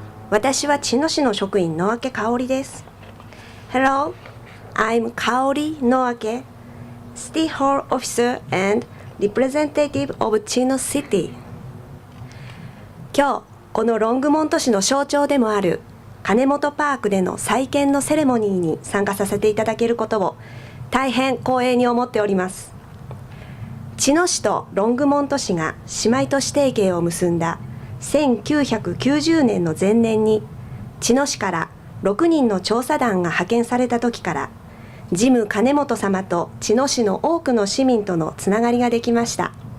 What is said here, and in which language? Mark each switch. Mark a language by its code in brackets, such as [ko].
[ja] 私は茅野市の職員野明香織です。 [en] Hello, I'm Kaori Noake, City Hall Officer and Representative of Chino City. [ja] 今日、このロングモント市の象徴でもある金本パークでの再建のセレモニーに参加させていただけることを大変光栄に思っております。茅野市とロングモント市が姉妹都市提携を結んだ1990年の前年に茅野市から6人の調査団が派遣された時からジム金本様と茅野市の多くの市民とのつながりができました。